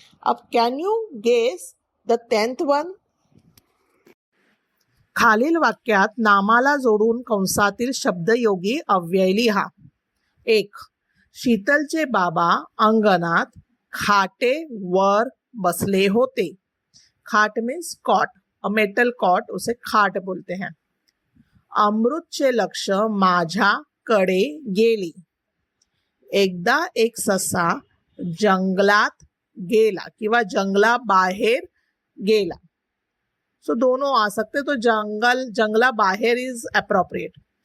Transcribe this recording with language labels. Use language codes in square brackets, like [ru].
[en] अब can you guess the 10th one? [mr] खालील वाक्यात नामाला जोडून कंसातील शब्दयोगी अव्यय लिहा. 1. शीतलचे बाबा अंगणात खाटेवर बसले होते. [en] खाट means cot, a metal cot, [hi] उसे खाट बोलते हैं. [mr] अमृतचे लक्ष माझ्याकडे गेली. एकदा एक ससा जंगलात गेला किंवा जंगलाबाहेर गेला. [hi] सो दोनों आ सकते, तो जंगला बाहेर [en] Is appropriate.